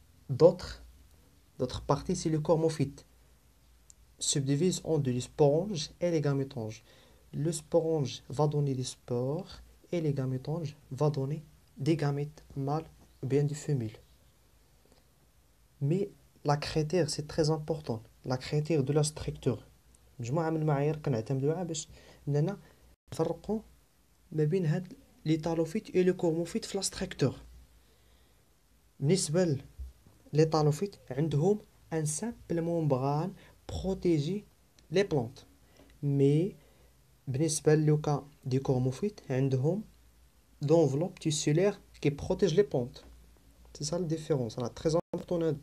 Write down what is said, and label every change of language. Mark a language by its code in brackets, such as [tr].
[fr] D'autres parties, c'est le cormophyte. Subdivise en deux, les sporanges et les gamétanges. Le sporange va donner des spores et les gamétanges va donner des gamètes mâles ou bien des femelles. Mais la critère, c'est très important. La critère de la structure. [ar] مجموعة من المعايير كنعتمدوها باش اننا نفرقوا ما بين هاد لي طالوفيت [fr] et le cormophyte [ar] في لا structure. بالنسبة لي طالوفيت عندهم [fr] un simple membrane protéger les plantes. Mais [ar] بالنسبة للوكا دي كورموفيت عندهم [fr] d'enveloppe tissulaire qui protège les plantes. C'est ça la différence. C'est très important.